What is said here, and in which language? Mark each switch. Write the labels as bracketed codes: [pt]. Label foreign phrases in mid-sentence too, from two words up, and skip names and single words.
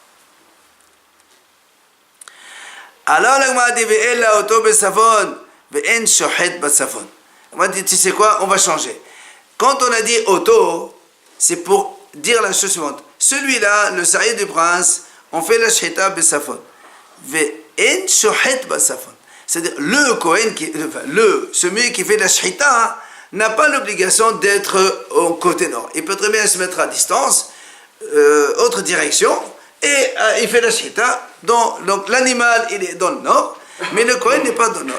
[he] Alors la Gemara dit ואלא אותו בצפון ואין שוחט בצפון. [fr] On va dire, tu sais quoi, on va changer. Quand on a dit auto, c'est pour dire la chose suivante. Celui-là, le Sahir du prince, on fait la [he] שחיטה בצפון. ואין שוחט בצפון. [fr] C'est-à-dire le Kohen, celui qui fait la shita, n'a pas l'obligation d'être au côté nord. Il peut très bien se mettre à distance, autre direction, et il fait la shita. Donc l'animal, il est dans le nord, mais le Kohen n'est pas dans le nord.